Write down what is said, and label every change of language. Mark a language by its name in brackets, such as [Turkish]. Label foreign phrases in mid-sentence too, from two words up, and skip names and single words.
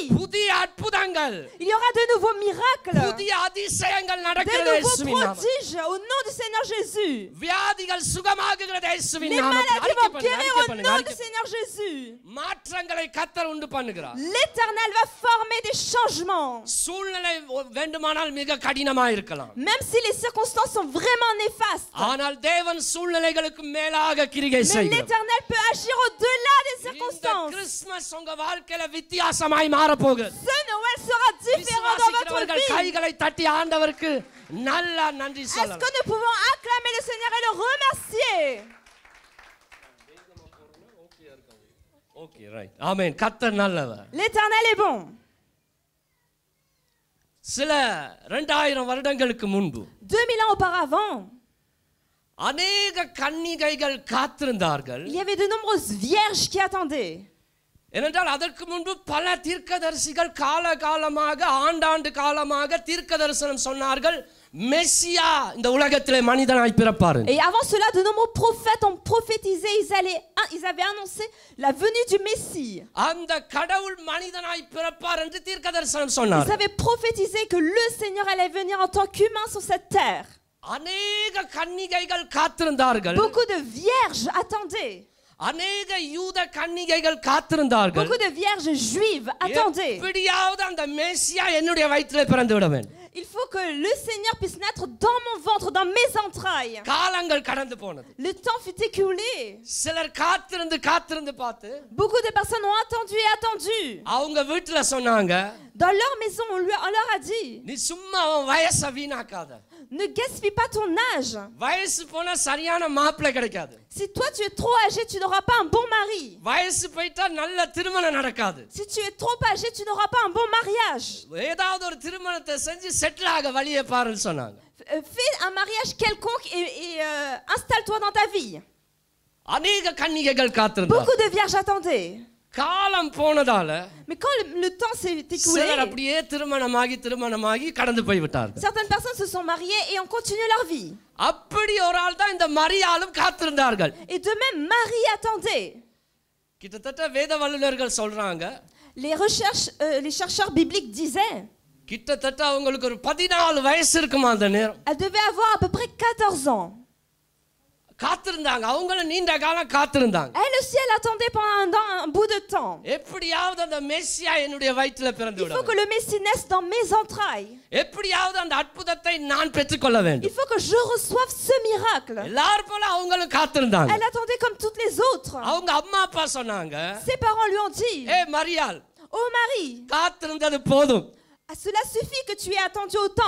[Tamil] புதிய அற்புதங்கள், [French] Il y aura de nouveaux miracles, [Tamil] புதிய அதிசயங்கள் [French] de [Tamil] நடக்கிறது [French] nouveaux [Tamil] இயேசுவின் நாமத்தில். [French] prodiges au nom du Seigneur Jésus. [Tamil] வியாதிகள் சுகமாகுகிறது இயேசுவின் [French] Les [Tamil] நாமத்தில். [French] maladies [Tamil] அறிக்கை [French] vont [Tamil] பண்ணுங்க, [French] guérir [Tamil] அறிக்கை [French] au [Tamil] பண்ணுங்க, [French] nom [Tamil] அறிக்கை [French] du Seigneur Jésus. [Tamil] மாற்றங்களை கர்த்தர் உண்டு பண்ணுகிறார். [French] L'Éternel va former des changements. [Tamil] சூழ்நிலை வேண்டுமானால் மிக கடினமா இருக்கலாம், [French] Même si les circonstances sont vraiment néfastes. [Tamil] ஆனால் தேவன் சூழ்நிலைகளுக்கு மேலாக கிரியை [French] Mais [Tamil] செய்கிறார். [French] l'Éternel peut agir au-delà des [Tamil] இந்த [French] circonstances. [Tamil] கிறிஸ்துமஸ் உங்க வாழ்க்கையில வித்தியாசமாய் மாறப் போகிறது. [French] Ce Noël sera différent dans votre [Tamil] விசுவாசிக்கிறவர்கள் [French] vie. [Tamil] கைகளை தட்டி ஆண்டவருக்கு நல்லா நன்றி [French] Est-ce [Tamil] சொல்லலாம். [French] que nous pouvons acclamer le Seigneur et le remercier? [English] okay right [Tamil] ஆமென். கர்த்தர் நல்லவர். [French] L'Éternel est bon. [Tamil] சில 2000 வருடங்களுக்கு முன்பு [French] 2000 ans auparavant, [Tamil] அநேக கன்னிகைகள் காத்திருந்தார்கள். [French] il y avait de nombreuses vierges qui attendaient. [Tamil] ஏனென்றால் அதற்கு முன்பு பல தீர்க்கதரிசிகள் காலகாலமாக ஆண்டாண்டு காலமாக தீர்க்க தரிசனம் சொன்னார்கள், மெசியா இந்த உலகத்திலே மனிதனாய் பிறப்பார். [French] Et avant cela, de nombreux prophètes ont prophétisé, ils avaient annoncé la venue du Messie. [Tamil] அந்த கடவுள் மனிதனாய் பிறப்பார் என்று தீர்க்க தரிசனம் [French] Ils [Tamil] சொன்னார். [French] avaient prophétisé que le Seigneur allait venir en tant qu'humain sur cette terre. [Tamil] அநேக கன்னிகைகள் காத்திருந்தார்கள். [French] Beaucoup de vierges attendaient. [Tamil] அநேக யூத கன்னிகைகள் காத்திருந்தார்கள். [French] Beaucoup de vierges juives attendaient. [Tamil] எப்படியாவது அந்த மேசியா என்னுடைய வயிற்றிலே பிறந்து விட வேண்டும். [French] Il faut que le Seigneur puisse naître dans mon ventre, dans mes entrailles. [Tamil] காலங்கள் கடந்து போனது. [French] Le temps fut écoulé. [Tamil] சிலர் காத்திருந்து பார்த்து [French] Beaucoup de personnes ont attendu et attendu. [Tamil] அவங்க வீட்டுல சொன்னாங்க, [French] Dans leur maison, on leur a dit, [Tamil] நீ சும்மா உன் வயசை வீணாக்காத. [French] ne gaspille pas ton âge. [Tamil] வயசு போனா சரியான மாப்பிள்ளை கிடைக்காது. [French] Si toi tu es trop âgé, tu n'auras pas un bon mari. [Tamil] வயசு போயிட்டா நல்ல திருமணம் நடக்காது. [French] Si tu es trop âgé, tu n'auras pas un bon mariage. [Tamil] ஏதாவது ஒரு திருமணத்தை செஞ்சு செட்டில் ஆக வழியை பாருன்னு சொன்னாங்க. [French] Fais un mariage quelconque et installe-toi dans ta vie. [Tamil] அநேக கன்னிகைகள் காத்திருந்தார்கள். [French] Beaucoup de vierges attendaient. [Tamil] காலம் போனதால [French] Mais quand le temps s'est écoulé, [Tamil] சிலர் அப்படியே திருமணமாகி கடந்து போய் விட்டார்கள். [French] certaines personnes se sont mariées et ont continué leur vie. [Tamil] அப்படி ஒரு ஆள் தான் இந்த மரியாளும் காத்திருந்தார்கள். [French] Et de même, Marie attendait. [Tamil] கிட்டத்தட்ட வேத வல்லுநர்கள் சொல்றாங்க, [French] Les chercheurs bibliques disaient, [Tamil] கிட்டத்தட்ட அவங்களுக்கு ஒரு 14 வயசு இருக்குமா அந்த நேரம். [French] elle devait avoir à peu près 14 ans. [Tamil] காத்திருந்தாங்க, அவங்களும் நீண்ட காலம் காத்திருந்தாங்க. [French] Elle aussi, elle attendait pendant un bout de temps. [Tamil] எப்படியாவது அந்த மெசியா என்னுடைய வயிற்றில பிறந்து [French] Il faut [Tamil] விட [French] que le Messie naisse dans mes entrailles. [Tamil] எப்படியாவது அந்த அற்புதத்தை நான் பெற்றுக்கொள்ள [French] Il [Tamil] வேண்டும். [French] faut que je reçoive ce miracle. [Tamil] எல்லாரும் போல அவங்களும் காத்திருந்தாங்க. [French] Elle attendait comme toutes les autres. [Tamil] அவங்க அம்மா அப்பா சொன்னாங்க, [French] Ses parents lui ont dit, [Tamil] ஏ மரியாள், [French] oh Marie, [Tamil] காத்திருந்தது போதும், [French] cela suffit que tu aies attendu autant.